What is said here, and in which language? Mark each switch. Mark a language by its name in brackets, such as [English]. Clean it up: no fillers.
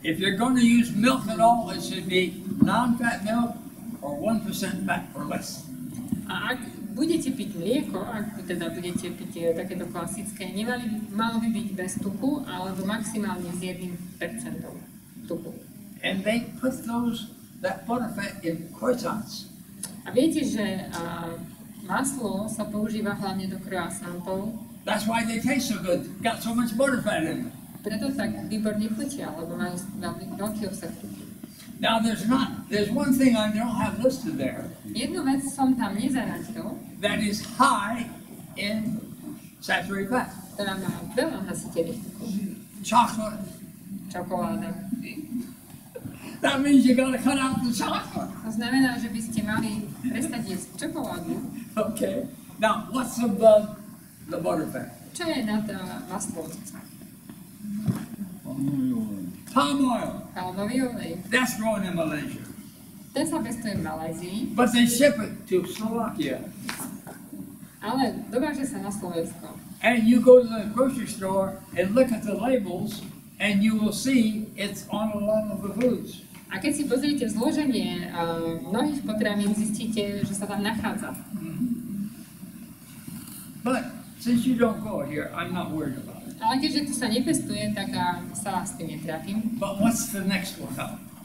[English] If you're going to use milk at all, it should be non-fat milk or 1% fat or less. [Slovak] A ak budete piť mlieko, ak teda budete piť takéto klasické, malo by byť bez tuku, alebo maximálne s 1% tuku. [English] And they put that butter fat in croissants. [Slovak] A viete, že maslo sa používa hlavne do croissantov. [English] That's why they taste so good. Got so much butter fat in them. [Slovak] Preto tak výborne chutia, lebo majú veľký obsah tuku. [English] Now there's one thing I don't have listed there. [Slovak] Jednu vec som tam nezaradil. [English] That is high in saturated fat. [Slovak] Ktorá má veľa nasýtených tukov. [English] Chocolate. [Slovak] Čokoláda. [English] That means you gotta cut out the chocolate. [Slovak] To znamená, že by ste mali prestať jesť čokoládu. [English] Okay. Now, what's above the butter fat? [Slovak] Čo je nad maslom? [English] Palm oil. [Slovak] Palmový olej. [English] That's grown in Malaysia. [Slovak] Ten sa pestuje v Malajzii, [English] But they ship it to Slovakia. [Slovak] ale dováža sa na Slovensko. [English] And you go to the grocery store and look at the labels, and you will see it's on a lot of the foods. [Slovak] A keď si pozriete zloženie mnohých potravín, zistíte, že sa tam nachádza. [English] But since you don't go here, I'm not worried about it. [Slovak] Ale keďže tu sa nepestuje, tak sa s tým netrápim. [English] But what's the next one up?